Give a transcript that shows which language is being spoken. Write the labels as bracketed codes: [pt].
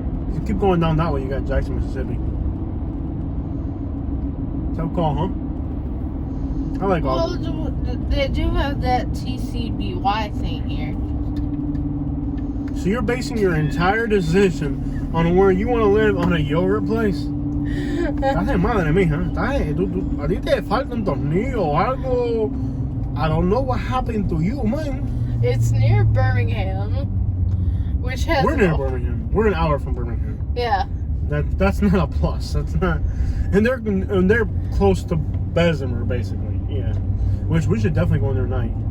[en] If you keep going down that way, you got Jackson, Mississippi. Tough call, huh? I like Auburn. Well, they do have that TCBY thing here. So you're basing your entire decision on where you want to live on a yogurt place? [es] Estás de madre mía, a ti te faltan tornillos o algo. [en] I don't know what happened to you, man. It's near Birmingham, which has... We're near Birmingham. We're an hour from Birmingham. Yeah. That's not a plus. That's not, and they're close to Bessemer, basically. Yeah, which we should definitely go in there tonight.